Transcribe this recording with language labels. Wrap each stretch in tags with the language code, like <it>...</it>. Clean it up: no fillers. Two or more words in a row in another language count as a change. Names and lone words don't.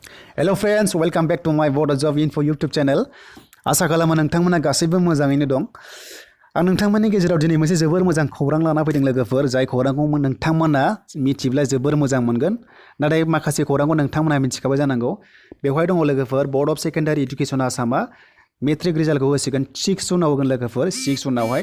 <en>Hello friends, welcome back to my Board Job Info YouTube channel.</en> <brx>आसा खालामो नोंथांमोना गासैबो मोजाङैनो दं। आं नोंथांमोननि गेजेराव दिनै मोनसे जोबोर मोजां खौरां लाना फैदों लोगोफोर, जाय खौरांखौ नोंथांमोना मिथिब्ला जोबोर मोजां मोनगोन। नाथाय माखासे खौरांखौ नोंथांमोना मिथिखाबाय जानांगौ। बेवहाय दङ लोगोफोर, बोर्ड अफ सेकेन्डारि एडुकेसन आसामा मेट्रिक रिजाल्टखौ होसिगोन 6 जुनाव होगोन लोगोफोर, 6 जुनावहाय।</brx>